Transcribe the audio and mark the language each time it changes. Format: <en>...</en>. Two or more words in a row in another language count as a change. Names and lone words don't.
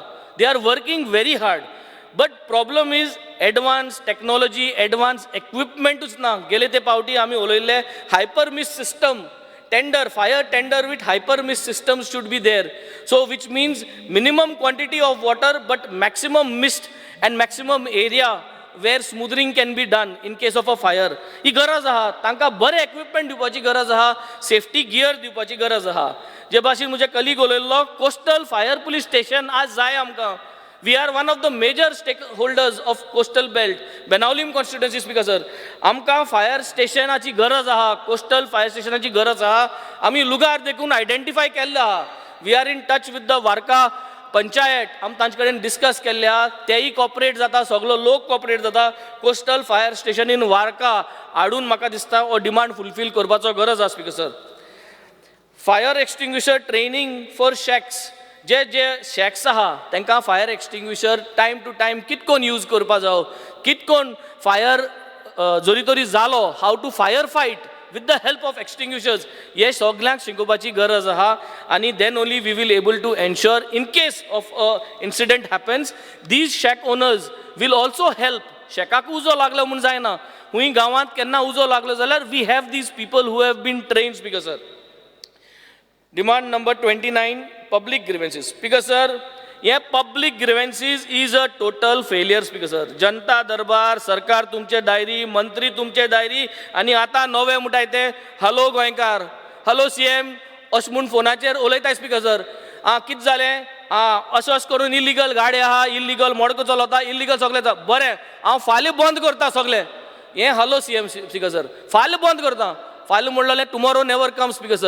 <en>They are working very hard. But problem is advanced technology, advanced equipment usna.</en> <kok>Gele te pauti ami oloile</kok> <en>hyper mist system. Tender, fire tender with hyper mist systems should be there. So which means minimum quantity of water but maximum mist and maximum area where smoothing can be done in case of a fire.</en> <kok>ही गरज आहा, तांका बरे equipment दिवपाची गरज आहा,</kok> <en>safety gear</en> <kok>दिवपाची गरज आहा. जे भाशेन मुझे कलीग उलयल्लो,</kok> <en>coastal fire police station</en> <kok>आज जाय आमकां.</kok> <en>We are one of the major stakeholders of coastal belt. Benaulim constituency speaker sir.</en> <kok>आमकां</kok> <en>fire stationाची</en> <kok>गरज आहा,</kok> <en>coastal fire stationाची</en> <kok>गरज आहा. आमी लुगार देखून identify केल्ले आहा.</kok> <en>We are in touch with the Varka</en> <kok>पंचायत आम तांचे कडेन डिस्कस केल्ल्या तेही कॉपरेट जाता सगळो लोक कॉपरेट जाता</kok> <en>coastal fire station in Varka</en> <kok>हाडून म्हाका दिसता हो डिमांड फुलफील करपाचो गरज आसा</kok> <en>speaker sir. fire extinguisher training for shacks</en> <kok>जे शॅक्स आहा तांकां</kok> <en>fire extinguisher time to time</en> <kok>कितकोन यूज करपा जावो कितकोन फायर जोरी तोरी जालो</kok> <en>how to fire fight with the help of extinguishers</en> <kok>हे सगळ्यांक शिकोवपाची गरज आहा आणि</kok> <en>then only we will able to ensure in case of a incident happens these shack owners will also help.</en> <kok>शेकाक उजो लागलो म्हूण जायना हुंय गांवांत केन्ना उजो लागलो जाल्यार</kok> <en>we have these people who have been trained speaker sir. Demand number 29 public grievances speaker sir. Ye public grievances is a total failure speaker sir.</en> <kok>जनता दरबार सरकार तुमचे डायरी मंत्री तुमचे डायरी आणि आता नवे म्हणटाय ते हॅलो गोंयकार हॅलो सीएम अश म्हूण फोनाचेर उलयताय</kok> <en>speaker sir.</en> <kok>कितें जालें अशें करून इलिगल गाडी आहा इलिगल मोडको चलता इलिगल सगळें बरें हांव फाल्यां बंद करता सगळें हें हॅलो सीएम</kok> <en>speaker sir</en> <kok>फाल्यां बंद करता फाल्यां म्हणलें</kok> <en>tomorrow never come speaker sir.</en>